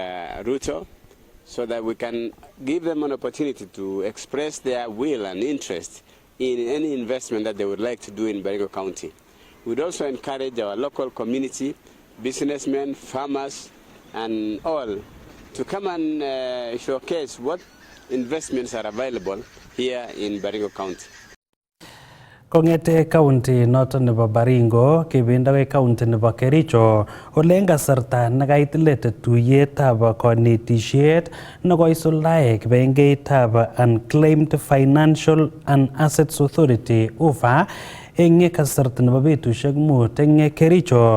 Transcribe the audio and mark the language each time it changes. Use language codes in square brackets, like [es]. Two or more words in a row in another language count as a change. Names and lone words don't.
[en] Ruto, so that we can give them an opportunity to express their will and interest in any investment that they would like to do in Baringo County. We'd also encourage our local community, businessmen, farmers, and all to come and showcase what investments are available here in Baringo County. [kln] Kongete county noton nebo Baringo kebendoi county nebo Kericho ole eng kasarta nekait let tuyetab konetisiet nekoisuldae kibengeitab Unclaimed Financial and Assets Authority UFA eng kasarta nebo betusiek 5 eng Kericho